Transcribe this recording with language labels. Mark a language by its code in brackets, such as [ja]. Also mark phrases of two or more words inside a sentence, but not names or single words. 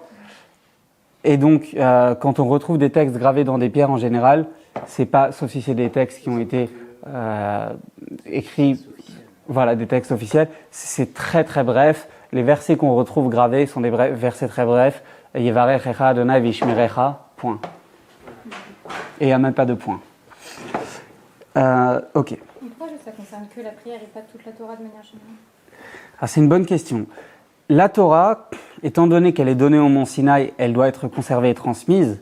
[fr] Et donc, quand on retrouve des textes gravés dans des pierres en général, c'est pas, sauf si c'est des textes qui ont été écrits, C'est officiel. voilà, des textes officiels, c'est très très bref. Les versets qu'on retrouve gravés sont des versets très brefs. [he] יברכך ה' וישמרך, [fr] point. Et il n'y a même pas de point. Ok. Et pourquoi ça concerne que la prière et pas toute la Torah de manière générale? Ah, c'est une bonne question. La Torah, étant donné qu'elle est donnée au mont Sinaï, elle doit être conservée et transmise.